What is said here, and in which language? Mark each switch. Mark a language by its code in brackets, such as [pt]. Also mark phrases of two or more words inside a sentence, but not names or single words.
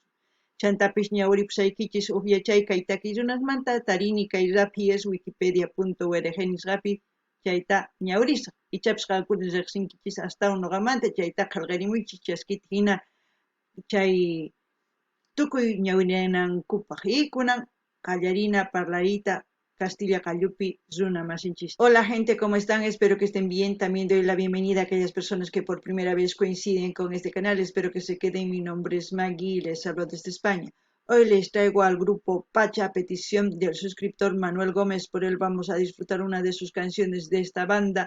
[qu] Chantapish ñawiripusaykichis yachay kay takiy runasmanta tarini kay rapies wikipedia.org nisqapi chayta ñawirisa. Ichapish qankuna riqsinkichis astawan nuqamanta chayta qillqarimuychis chaskita hina chay tukuy ñawirinankupaq y kunan qallarina parlarita Castilla Callupi Zuna Masinchis. [es] Hola gente, ¿cómo están? Espero que estén bien. También doy la bienvenida a aquellas personas que por primera vez coinciden con este canal. Espero que se queden. Mi nombre es Maggie y les hablo desde España. Hoy les traigo al grupo Pacha a petición del suscriptor Manuel Gómez. Por él vamos a disfrutar una de sus canciones de esta banda.